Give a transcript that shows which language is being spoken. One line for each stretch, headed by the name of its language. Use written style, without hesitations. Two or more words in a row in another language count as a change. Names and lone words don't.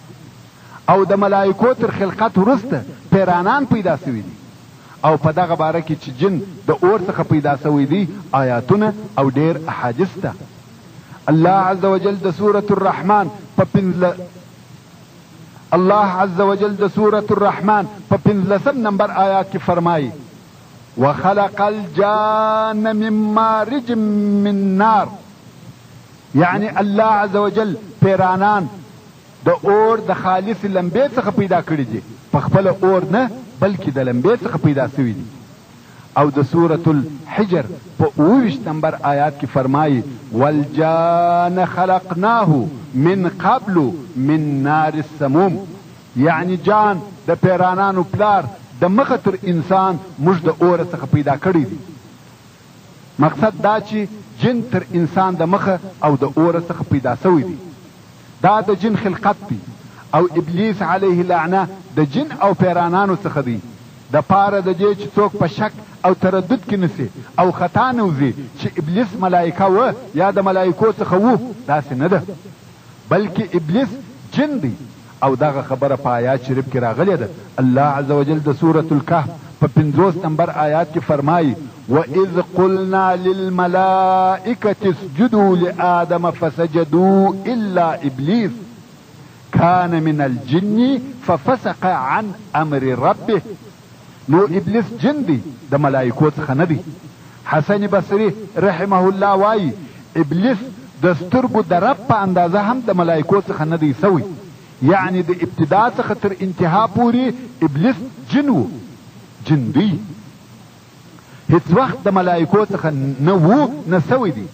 Pashto: او د ملائکو تر خلقت وروسته پیرانان پیدا سوي دي او په دغه باره کې چې جن د اور څخه پیدا سوی دی آیاتونه او ډیر احادیث ته.
Arabic: الله عز وجل
Pashto: د سورة الرحمن په پنځلسم نمبر آیات کې فرمایي
Arabic: وخلق الجان من مارج من نار،
Pashto: یعنی
Arabic: الله عز وجل
Pashto: پیرانان د اور د خالص لمبې څخه پیدا کړي دي، په خپل اور نه بلکې د لمبې څخه پیدا سوي دي. او د سورة الحجر په 28 نمبر آیات کې فرمایي
Arabic: والجان خلقناه من قبل من نار السموم،
Pashto: یعنی جان د پیرانانو پلار د مخه تر انسان موږ د اور څخه پیدا کړي دي. مقصد دا چې جن تر انسان د مخه او د اور څخه پیدا سوي دي. دا د جن خلقت دی او ابلیس
Arabic: علیه لعنه
Pashto: د جن او پیرانانو څخه دی. د پاره د دې چې څوک په شک او تردد کې نسی او خطا نه وځي چې ابلیس ملائکه و یا د ملائکو څخه و، داسې نه ده، بلکې ابلیس جن دی. او دغه خبره په آیات شریف کې راغلې ده.
Arabic: الله عز وجل
Pashto: د سورة الکهف په 50 نمبر آیات کې فرمایي
Arabic: وَإِذْ قُلْنَا لِلْمَلَائِكَةِ اسْجُدُوا لِآدَمَ فَسَجَدُوا إِلَّا إِبْلِيسَ كَانَ مِنَ الْجِنِّ فَفَسَقَ عَنْ أَمْرِ رَبِّهِ.
Pashto: نو ابلیس جن دی، د ملائکو څخه نه دی. حسن بصری
Arabic: رحمه الله
Pashto: وایي ابلیس د سترګو د رب په اندازه هم د ملائکو څخه نه دی سوی، یعنی د ابتدا څخه تر انتها پورې ابلیس جن و، جن دی، هیڅ وخت د ملائکو څخه نه و نه سوی دی.